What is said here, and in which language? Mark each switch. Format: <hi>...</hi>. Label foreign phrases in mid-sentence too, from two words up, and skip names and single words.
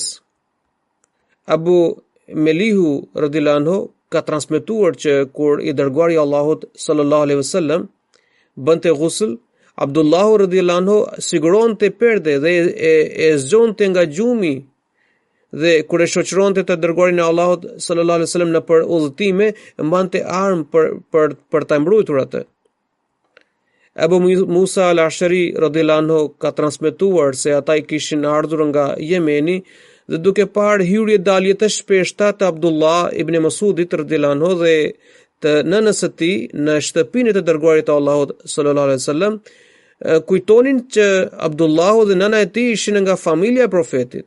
<sq>Abu Melihu</sq> <ar>رضي الله عنه</ar> <sq>ka transmetuar që kur i dërguari i Allahut</sq> <ar>صلى الله عليه وسلم</ar> <sq>bënte ghusl, Abdullahu radhiyallahu anhu siguronte perde dhe e zgjonte nga gjumi, dhe kur e shoqëronte të dërguarin e Allahut</sq> <ar>صلى الله عليه وسلم</ar> <sq>në për udhëtime, mbante armë për ta mbrojtur atë. Abu Musa al-Ashari</sq> <ar>رضي الله عنه</ar> <sq>ka transmetuar se ata i kishin ardhur nga Jemeni dhe duke parë hyrje dalje të shpeshta të Abdullah ibn Masudit</sq> <ar>رضي الله عنه</ar> <sq>dhe të nënës së tij në shtëpinë të dërguarit të Allahut</sq> <ar>صلى الله عليه وسلم,</ar> <sq>kujtonin që Abdullahu dhe nëna e tij ishin nga familja e profetit.</sq>